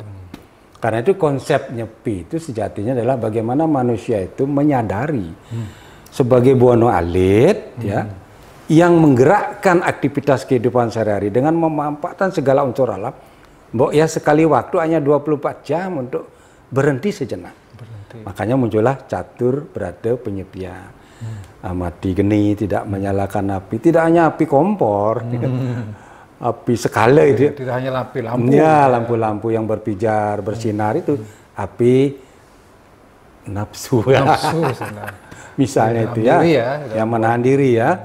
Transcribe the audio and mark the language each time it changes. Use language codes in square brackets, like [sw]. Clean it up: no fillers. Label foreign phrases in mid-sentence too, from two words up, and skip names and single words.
[id] Karena itu konsep nyepi itu sejatinya adalah bagaimana manusia itu menyadari sebagai buana alit ya, yang menggerakkan aktivitas kehidupan sehari-hari dengan memanfaatkan segala unsur alam. Mbok ya sekali waktu hanya 24 jam untuk berhenti sejenak. Makanya muncullah catur berada penyepian. Amati geni, tidak menyalakan api, tidak hanya api kompor. Api skala itu tidak hanya lampu-lampu ya, lampu-lampu yang berpijar bersinar itu api nafsu misalnya itu ya, yang menahan diri ya.